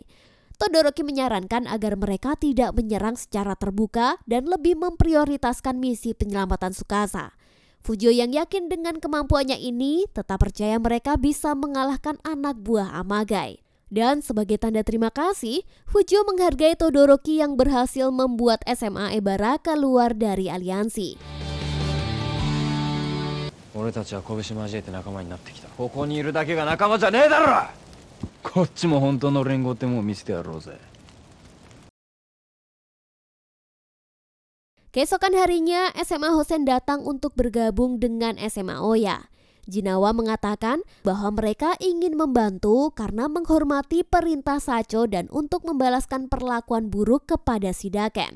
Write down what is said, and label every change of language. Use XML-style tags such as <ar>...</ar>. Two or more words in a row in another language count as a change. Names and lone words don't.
<id>Todoroki menyarankan agar mereka tidak menyerang secara terbuka dan lebih memprioritaskan misi penyelamatan Tsukasa. Fujio yang yakin dengan kemampuannya ini tetap percaya mereka bisa mengalahkan anak buah Amagai. Dan sebagai tanda terima kasih, Fujio menghargai Todoroki yang berhasil membuat SMA Ebara keluar dari aliansi.</id> <ja>俺たちは拳交えて仲間になってきた。ここにいるだけが仲間じゃねえだろ。こっちも本当の連合ってもう見せてやろうぜ。</ja> <id>Keesokan harinya, SMA Hosen datang untuk bergabung dengan SMA Oya. Jinawa mengatakan bahwa mereka ingin membantu karena menghormati perintah Sacho dan untuk membalaskan perlakuan buruk kepada si Daken.</id>